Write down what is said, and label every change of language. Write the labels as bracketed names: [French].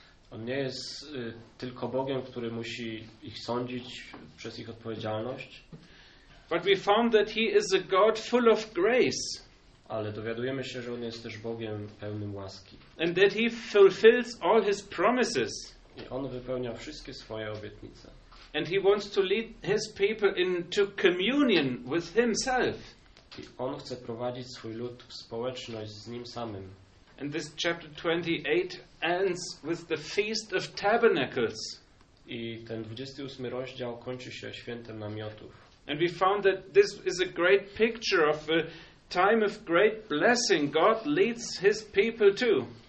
[Polish] On nie jest tylko Bogiem, który musi ich sądzić przez ich odpowiedzialność. [English] But we found that he is a God full of grace. [Polish] Ale dowiadujemy się, że on jest też Bogiem pełnym łaski. [English] And that he fulfills all his promises. [Polish] I on wypełnia wszystkie swoje obietnice. [English] And he wants to lead his people into communion with himself. [Polish] I on chce prowadzić swój lud w społeczność z nim samym. [English] And this chapter 28 ends with the Feast of Tabernacles. [Polish] I ten 28 rozdział kończy się świętem namiotów. [English] And we found that this is a great picture of a time of great blessing God leads his people to.